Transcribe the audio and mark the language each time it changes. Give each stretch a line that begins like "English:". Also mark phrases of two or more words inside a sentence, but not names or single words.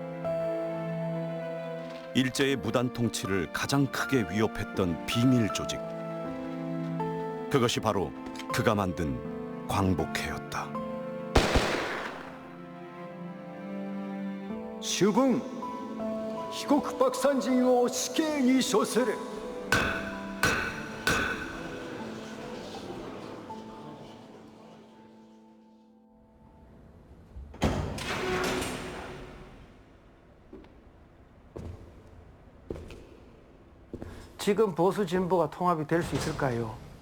Korean: 일제의 무단 통치를 가장 크게 위협했던 비밀 조직. 그것이 바로 그가 만든 광복회였다. 주군, 희곡
Japanese: 박상진を死刑に処する。
Korean: 지금 보수 진보가 통합이 될 수 있을까요?